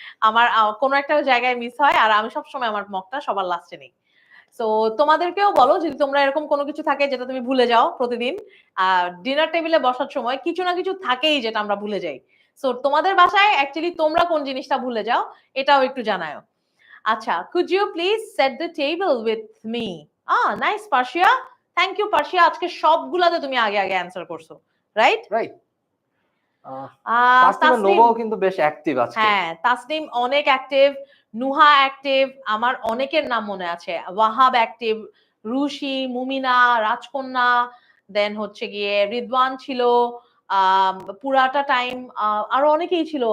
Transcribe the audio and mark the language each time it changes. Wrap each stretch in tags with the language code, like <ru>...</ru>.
<bn>আমার কোনো একটা জায়গায় মিস হয় আর আমি সবসময় আমার মগটা সবার লাস্টে নেই। সো তোমাদেরকেও বলো যদি তোমরা এরকম কোনো কিছু থাকে যেটা তুমি ভুলে যাও প্রতিদিন, ডিনার টেবিলে বসার সময় কিছু না কিছু থাকেই যেটা আমরা ভুলে যাই। সো তোমাদের বাসায় অ্যাকচুয়ালি তোমরা কোন জিনিসটা ভুলে যাও এটাও একটু জানাও।</bn> <en>আচ্ছা, could you please set the table with me? Nice পার্সিয়া। Thank you পার্সিয়া।</en> <bn>আজকে সবগুলাতে তুমি আগে অ্যানসার করছো।</bn> <en>Right? Right.</en> <bn>তাসনিম আর নোভাও কিন্তু বেশ অ্যাক্টিভ আজকে। হ্যাঁ, তাসনিম অনেক অ্যাক্টিভ, নুহা অ্যাক্টিভ, আমার অনেকের নাম মনে আছে। ওয়াহাব অ্যাক্টিভ, রুশি, মুমিনা, রাজকন্যা, দেন হচ্ছে গিয়ে রিদওয়ান ছিল, পুরাটা টাইম আরো অনেকেই ছিল।</bn>